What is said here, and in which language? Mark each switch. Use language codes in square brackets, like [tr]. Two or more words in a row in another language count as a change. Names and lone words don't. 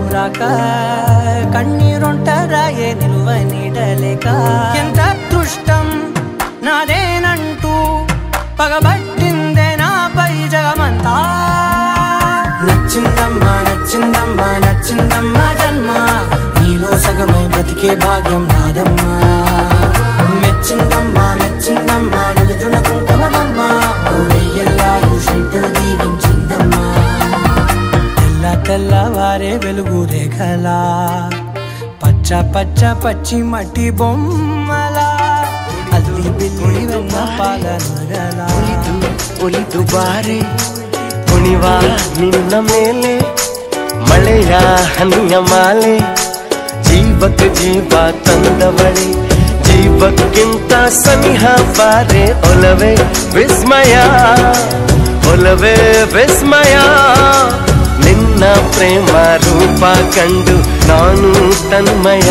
[te] రాక కన్నీరొంటరాయే నిలువ నీడలేక ఎంత అదృష్టం నాదేనంటూ పగబట్టిందే నాపై జగమంతా నచ్చిందమ్మా నచ్చిందమ్మా నచ్చిందమ్మా జన్మ నీలో సగమై బ్రతికే భాగ్యం నాదమ్మా మెచ్చిందమ్మా మెచ్చిందమ్మా నిలుచున కుంకుమమ్మా వెయ్యల్లారు శంకరు దీవించిందమ్మా తెల్లవారే వెలుగు రేఖలా పచ్చ పచ్చ పచ్చి మట్టి బొమ్మలా అల్లి బిల్లి వెన్న పాల నగలా [kn] ಒಲಿದು ಬಾರೆ ಕುಣಿವ ನಿನ್ನ ಮೇಲೆ ಮಳೆಯ ಹನಿಯ ಮಾಲೆ ಜೀವಕ್ಕೆ ಜೀವ ತಂದವಳೆ ಜೀವಕ್ಕಿಂತ ಸನಿಹ ಬಾರೆ ಒಲವೇ ವಿಸ್ಮಯ ಒಲವೇ ವಿಸ್ಮಯ ನಿನ್ನ ಪ್ರೇಮ ರೂಪ ಕಂಡು ನಾನು ತನ್ಮಯ